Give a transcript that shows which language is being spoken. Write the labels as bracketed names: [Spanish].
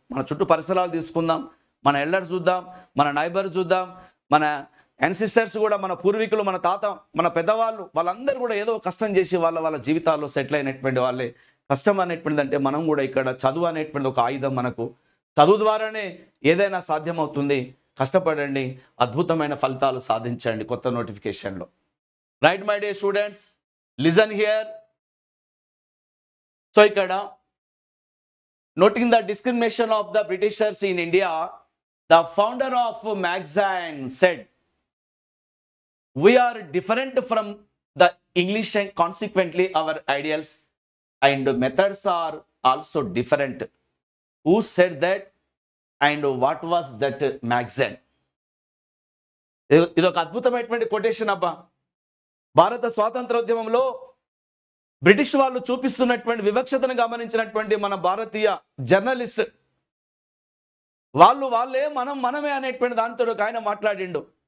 [Telugu] మన చుట్టూ పరిసరాలు తీసుకుందాం, మన ఎల్డర్స్ చూద్దాం, మన నైబర్ చూద్దాం, మన యాన్సిస్టర్స్ కూడా, మన పూర్వీకులు, మన తాత, మన పెద్దవాళ్ళు, వాళ్ళందరూ కూడా ఏదో కష్టం చేసి వాళ్ళ జీవితాల్లో సెటిల్ అయినటువంటి వాళ్ళే. కష్టం అనేటువంటిది అంటే మనం కూడా ఇక్కడ చదువు అనేటువంటిది ఒక ఆయుధం. మనకు చదువు ద్వారానే ఏదైనా సాధ్యమవుతుంది. కష్టపడండి, అద్భుతమైన ఫలితాలు సాధించండి కొత్త నోటిఫికేషన్లో. [English] Right my dear students, listen here. [Telugu] So ఇక్కడ [English] noting the discrimination of the Britishers in India, the founder of Magazine said, "We are different from the English and consequently our ideals and methods are also different." Who said that and what was that magazine? [Telugu] ఇది ఒక అద్భుతమైనటువంటి quotation అబ్బా. భారత స్వాతంత్రోద్యమంలో British వాళ్ళు చూపిస్తున్నటువంటి వివక్షతను గమనించినటువంటి మన భారతీయ జర్నలిస్ట్ వాళ్ళే మనమే అనేటువంటి దానితో ఒక ఆయన మాట్లాడిండు.